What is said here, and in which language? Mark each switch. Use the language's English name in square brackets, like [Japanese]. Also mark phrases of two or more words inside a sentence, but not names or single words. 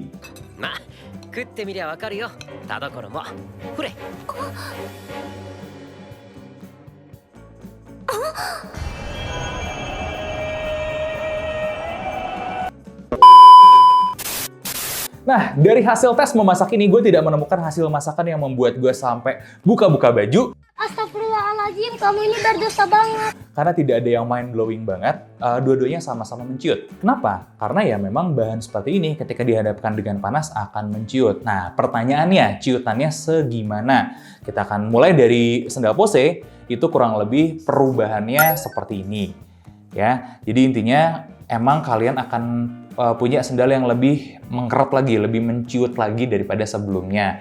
[Japanese] まあ食ってみりゃわかるよ田所もほれ [Indonesian] nah dari hasil tes memasak ini gue tidak menemukan hasil masakan yang membuat gue sampai buka-buka baju. Astagfirullahaladzim, kamu ini berdosa banget. Karena tidak ada yang [English] mind blowing [Indonesian] banget, dua-duanya sama-sama menciut. Kenapa? Karena ya memang bahan seperti ini ketika dihadapkan dengan panas akan menciut. Nah, pertanyaannya, ciutannya segimana? Kita akan mulai dari sendal pose, itu kurang lebih perubahannya seperti ini. Ya, jadi intinya emang kalian akan punya sendal yang lebih mengkerut lagi, lebih menciut lagi daripada sebelumnya.